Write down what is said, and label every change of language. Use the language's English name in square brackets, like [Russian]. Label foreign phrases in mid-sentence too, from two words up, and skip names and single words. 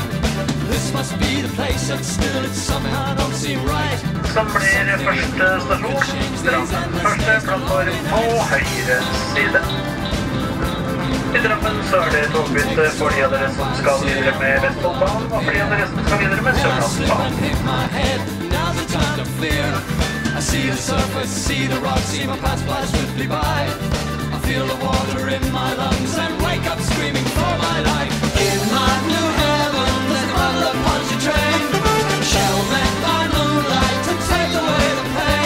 [English] This must be the place, and still it somehow don't seem right. [Norwegian] Som blir første stasjon, Drammen. Første plattform på høyre side. I Drammen så er det togbytte for de av dere som skal videre med Vestfoldbanen, og for de av dere som skal videre med Sørlandsbanen. [English] I see the surface, see the rocks, see my past fly swiftly by. I feel the water in my lungs and wake up screaming for my life. In my new heaven, there's a bottle of punchy train. Shell met by moonlight to take away the pain.